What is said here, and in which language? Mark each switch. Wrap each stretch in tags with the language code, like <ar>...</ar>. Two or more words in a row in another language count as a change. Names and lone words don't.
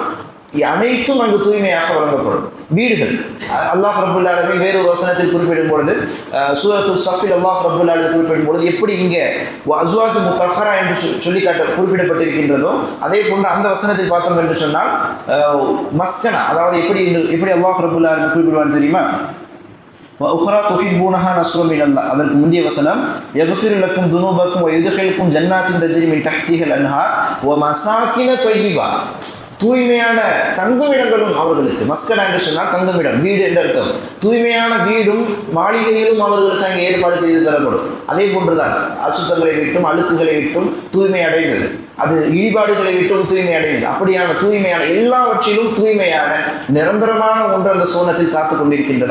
<ta>அனைத்தும் அங்கு தூய்மையாக வழங்கப்படும். வீடுகள்</ta> <ar>الله رب العالمين</ar> <ta>வேறொரு வசனத்தில் குறிப்பிடும் பொழுது சூரத்துல் ஸஃபில்</ta> <ar>الله رب العالمين</ar> <ta>குறிப்பிடும் பொழுது எப்படி இங்கே</ta> <ar>أزواج مطهرة</ar> <ta>என்று சொல்லி குறிப்பிடப்பட்டிருக்கின்றதோ அதே போன்று அந்த வசனத்தில் பார்த்தோம் என்று சொன்னால் மஸ்கனா, அதாவது எப்படி</ta> <ar>الله رب العالمين</ar> <ta>குறிப்பிடுவான் தெரியுமா?</ta> <ar>وأخرى تحبونها نصر من الله.</ar> <ta>அதற்கு முந்தைய வசனம்</ta> <ar>يغفر لكم ذنوبكم ويدخلكم جنات تجري من تحتها الأنهار ومساكن طيبة.</ar> <ta>தூய்மையான தங்குமிடங்களும் அவர்களுக்கு. மஸ்கனா என்று சொன்னால் தங்குமிடம், வீடு என்று அர்த்தம். தூய்மையான வீடும் மாளிகைகளும் அவர்களுக்கு அங்கே ஏற்பாடு செய்து தரப்படும். அதே போன்றுதான் அசுத்தங்களை விட்டும் அழுக்குகளை விட்டும் தூய்மை அடைந்தது, அது இடிபாடுகளை விட்டும் தூய்மை அடைந்தது. அப்படியான தூய்மையான எல்லாவற்றிலும் தூய்மையான நிரந்தரமான ஒன்று அந்த சோனத்தில் காத்து கொண்டிருக்கின்றது.</ta>